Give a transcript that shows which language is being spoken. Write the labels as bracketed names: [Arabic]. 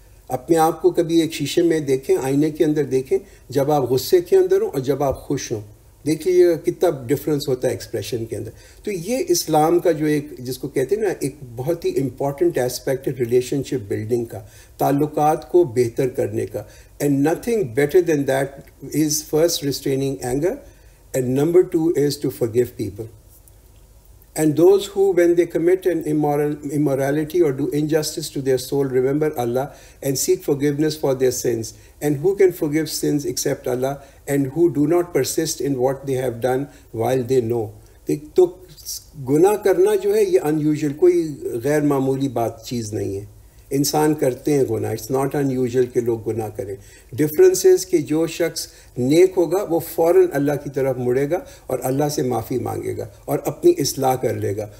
[Urdu] اپنے آپ کو کبھی ایک شیشے میں دیکھیں، آئینے کے اندر دیکھیں، جب آپ غصے کے اندر ہوں اور جب آپ خوش ہوں. دیکھیے کتنا ڈفرینس ہوتا ہے ایکسپریشن کے اندر. تو یہ اسلام کا جو ایک جس کو کہتے ہیں نا ایک بہت ہی امپورٹنٹ ایسپیکٹ ہے ریلیشن شپ بلڈنگ کا، تعلقات کو بہتر کرنے کا. [English] And nothing better than that is first restraining anger, and number 2 is to forgive people. And those who, when they commit an immorality or do injustice to their soul, remember Allah and seek forgiveness for their sins. And who can forgive sins except Allah, and who do not persist in what they have done while they know. [Urdu] تو گناہ کرنا جو ہے یہ unusual, کوئی غیر معمولی چیز نہیں ہے. انسان کرتے ہیں گناہ، [English] it's not unusual [Urdu] کہ لوگ گناہ کریں. ڈفرینس از کہ جو شخص نیک ہوگا وہ فوراً اللہ کی طرف مڑے گا اور اللہ سے معافی مانگے گا اور اپنی اصلاح کر لے گا.